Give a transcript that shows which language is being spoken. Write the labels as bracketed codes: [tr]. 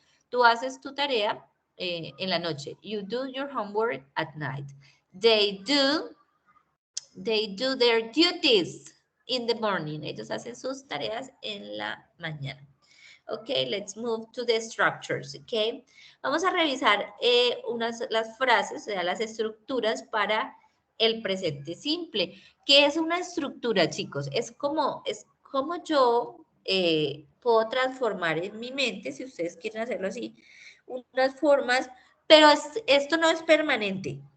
[es] Tú haces tu tarea en la noche. [en] You do your homework at night. They do their duties in the morning. [es] Ellos hacen sus tareas en la mañana. [en] Okay, let's move to the structures, okay. [es] Vamos a revisar las frases, o sea, las estructuras para el presente simple. ¿Qué es una estructura, chicos? Es como yo puedo transformar en mi mente, si ustedes quieren hacerlo así, unas formas, pero esto no es permanente.